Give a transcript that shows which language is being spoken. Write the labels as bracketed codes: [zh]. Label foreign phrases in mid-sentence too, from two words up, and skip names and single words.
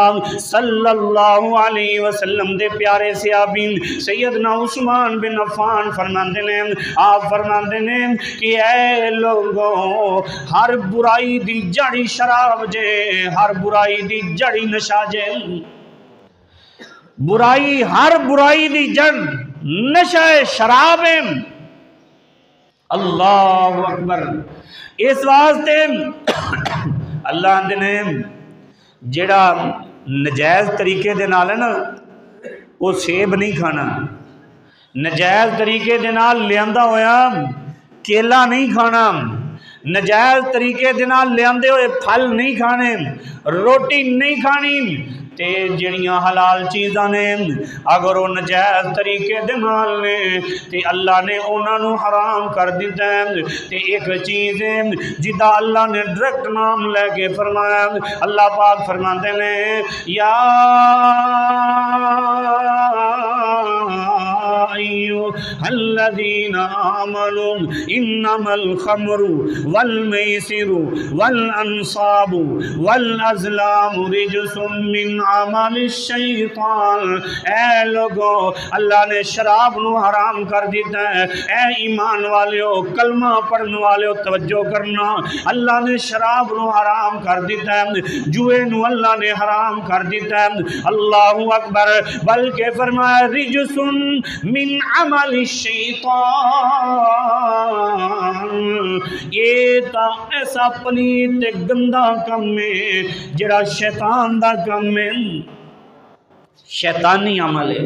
[ar] صلی اللہ علیہ وسلم [pa] دے پیارے صحابی سیدنا عثمان بن عفان فرماندے نے، آپ فرماندے نے کہ اے لوگوں ہر برائی دی جڑی شراب جے، ہر برائی دی جڑی نشہ جے، برائی ہر برائی دی جڑ نشہ شراب ہے۔ [ar] اللہ اکبر۔ [pa] اس واسطے اللہ نے جڑا نجائز طریقے دے نال ہے نا، وہ سیب نہیں کھانا، نجائز طریقے دے نال لیاندا ہویا کیلا نہیں کھانا، نجائز طریقے دے نال لیاندے ہوئے پھل نہیں کھانے، روٹی نہیں کھانی، تے جڑیاں حلال چیزاں نے اگر وہ نجائز طریقے دے نال نے تے اللہ نے انہاں نو حرام کر دیتا ہے۔ تے ایک چیز ہے جدا اللہ نے ڈائریکٹ نام لے کے فرمایا، اللہ پاک فرماتے ہیں [ar] یا الذین آمنوا انما الخمر والمیسر والانصاب والازلام رجس من عمل الشیطان۔ [pa] اے لوگو اللہ نے شراب نو حرام کر دیتا ہے۔ اے ایمان والیو کلمہ پڑھنے والیو توجہ کرنا، اللہ نے شراب نو حرام کر دیتا ہے، جوئے نو اللہ نے حرام کر دیتا ہے۔ [ar] اللہ اکبر، [pa] بلکہ فرمایا [ar] رجس من عمل الشیطان، [pa] یہ تا ایسا پلیت گندہ کم ہے جڑا شیطان دا کم ہے، شیطانی عمل ہے۔